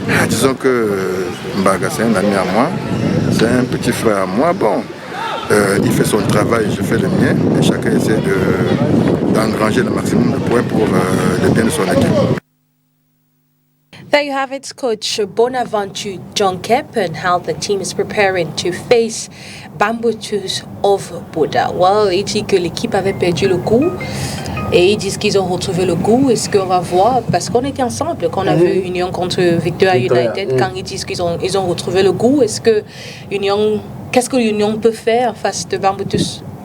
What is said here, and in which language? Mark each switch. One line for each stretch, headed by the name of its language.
French: Disons que Mbaga, c'est un ami à moi, c'est un petit frère à moi. Bon, il fait son travail, je fais le mien, et chacun essaie d'engranger le maximum de points pour le bien de son équipe.
English: There you have it, Coach Bonaventure John Kep, and how the team is preparing to face Bambutus of Buda.
French: Well, il dit que l'équipe avait perdu le goût et ils disent qu'ils ont retrouvé le goût. Est-ce qu'on va voir? Parce qu'on était ensemble quand on a vu Union contre Victoria United, quand ils disent qu'ils ont retrouvé le goût. Qu'est-ce que l'Union peut faire face de Bambutus?